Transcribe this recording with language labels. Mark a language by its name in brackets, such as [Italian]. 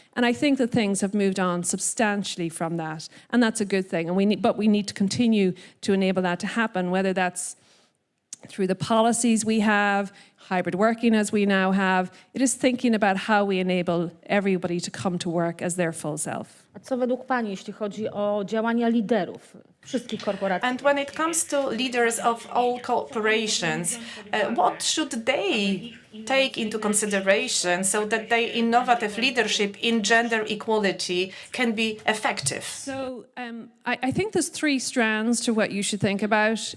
[English] And I think that things have moved on substantially from that. And that's a good thing. And we need to continue to enable that to happen, whether that's through the policies we have, hybrid working as we now have. It is thinking about how we enable everybody to come to work as their full self. [Polish] A co według pani, jeśli chodzi o działania liderów wszystkich korporacji? [English] And when it comes to leaders of all corporations, what should they take into consideration so that their innovative leadership in gender equality can be effective? So I think there's three strands to what you should think about.